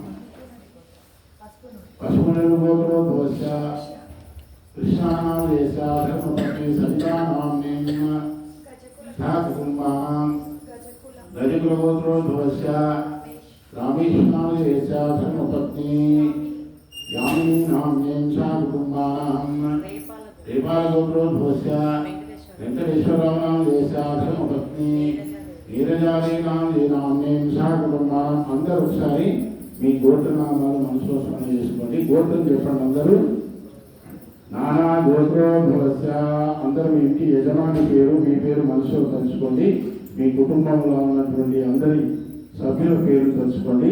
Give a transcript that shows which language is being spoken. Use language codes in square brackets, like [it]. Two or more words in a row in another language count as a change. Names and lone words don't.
[sa] पशुपतिगोत्रोद्भवस्य कृष्णानामधेयस्य धर्मपत्नी सवितानाम्नीं सह कुटुम्बानां गजकुलगोत्रोद्भवस्य रामेश्वरनामधेयस्य धर्मपत्नी यामिनीनाम्नीं सह कुटुम्बानां रेपालगोत्रोद्भवस्य वेंकटेश्वरनामधेयस्य धर्मपत्नी नीरजालीनाम्नीं सह कुटुम्बानां। [te] అందరూ ఒకసారి మీ గోత్రనామాలు మనసులో స్మరణ చేసుకోండి। గోత్రం చెప్పండి అందరూ। [sa] నానా గోత్రోద్భవస్య [te] అందరూ మీ ఇంటి యజమాని పేరు మీ పేరు మనసులో తలుచుకోండి। మీ కుటుంబంలో ఉన్నటువంటి అందరి సభ్యుల పేరు తలుచుకోండి।